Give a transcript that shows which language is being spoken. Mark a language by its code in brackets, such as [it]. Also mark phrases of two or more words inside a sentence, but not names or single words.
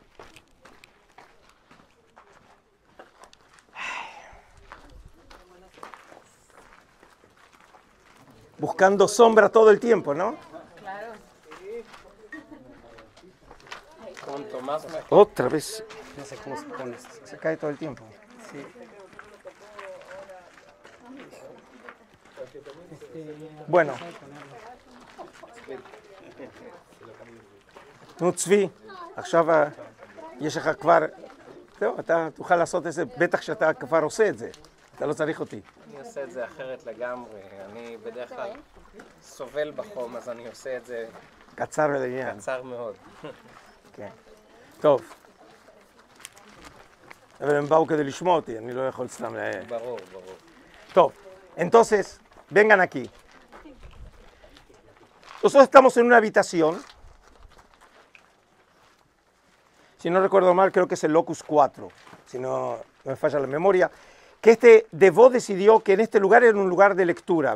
[es] Buscando sombra todo el tiempo, ¿no? Claro. Cuanto más me... Otra vez. No sé cómo se pone esto. Se cae todo el tiempo. Sí. Bueno. [he] נו צבי, עכשיו יש לך כבר, זהו, אתה תוכל לעשות את זה, בטח שאתה כבר עושה את זה, אתה לא צריך אותי. אני עושה את זה אחרת לגמרי, אני בדרך כלל סובל בחום, אז אני עושה את זה קצר ולעניין. קצר מאוד. כן. טוב. אבל הם באו כדי לשמוע אותי, אני לא יכול סתם ברור, ברור. טוב, [es] entonces, vengan aquí. Nosotros estamos en una habitación. Si no recuerdo mal, creo que es el Locus 4, si no me falla la memoria, que Devaux decidió que en este lugar era un lugar de lectura.